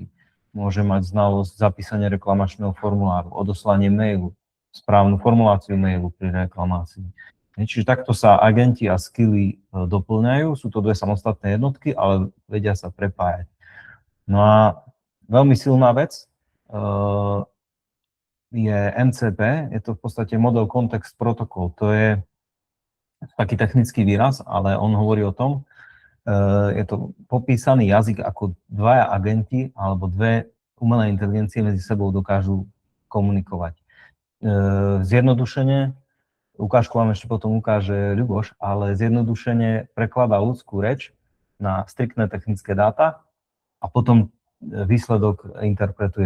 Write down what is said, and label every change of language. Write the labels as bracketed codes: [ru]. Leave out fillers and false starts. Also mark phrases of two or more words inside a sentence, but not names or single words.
[sk] Môže mať znalosť zapísanie reklamačného formuláru, odoslanie mailu, správnu formuláciu mailu pri reklamácii. Čiže takto sa agenti a skilly doplňajú. Sú to dve samostatné jednotky, ale vedia sa prepájať. No a veľmi silná vec je MCP. Je to v podstate [en] model context protocol. [sk] To je taký technický výraz, ale on hovorí o tom, je to popísaný jazyk, ako dvaja agenti alebo dve umelé inteligencie medzi sebou dokážu komunikovať. Zjednodušene, ukážku vám ešte potom ukáže Ľuboš, ale zjednodušene prekladá ľudskú reč na striktné technické dáta a potom výsledok interpretuje.